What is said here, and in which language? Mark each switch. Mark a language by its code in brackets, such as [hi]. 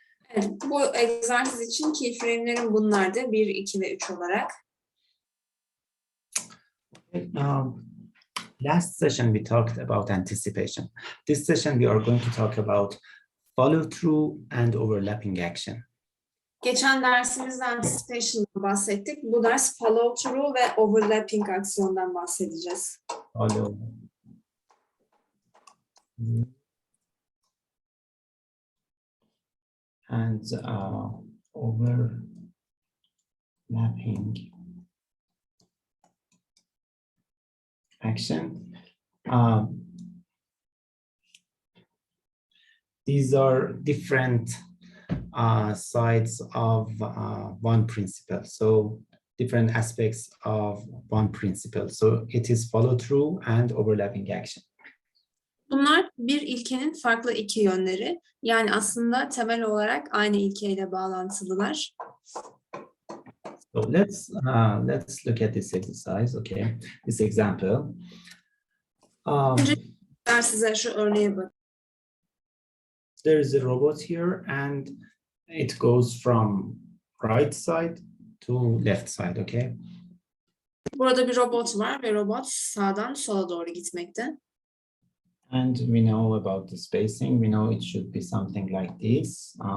[tr] Evet, bu egzersiz için keyframe'lerim bunlardı. 1, 2 ve 3 olarak. [en] Last session we talked about anticipation. This session we are going to talk about follow through and overlapping action. [tr] Geçen dersimizde anticipation'dan bahsettik. Bu ders follow through ve overlapping aksiyondan bahsedeceğiz. [en] Follow and overlapping action. These are different sides of one principle. So different aspects of one principle. So it is follow through and overlapping action. [tr] Bunlar bir ilkenin farklı iki yönleri. Yani aslında temel olarak aynı ilkeyle bağlantılılar. [en] So let's look at this exercise. Okay, this example. [tr] Size şu örneğe bak. [en] There is a robot here and it goes from right side to left side, okay? [tr] Burada bir robot var ve robot sağdan sola doğru gitmekte. [en] And we know about the spacing. We know it should be something like this.